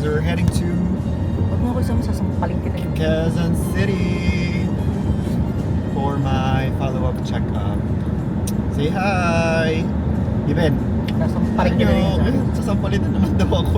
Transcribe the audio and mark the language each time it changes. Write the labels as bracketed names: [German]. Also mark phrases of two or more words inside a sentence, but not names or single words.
[English] We're heading to [Filipino] Huwag mo ako isama, sasampaling kita yung [English] Quezon City for my follow-up checkup. Say hi! Iben! [Filipino] sasampaling kita yung Ayun, sasampalin na naman daw ako.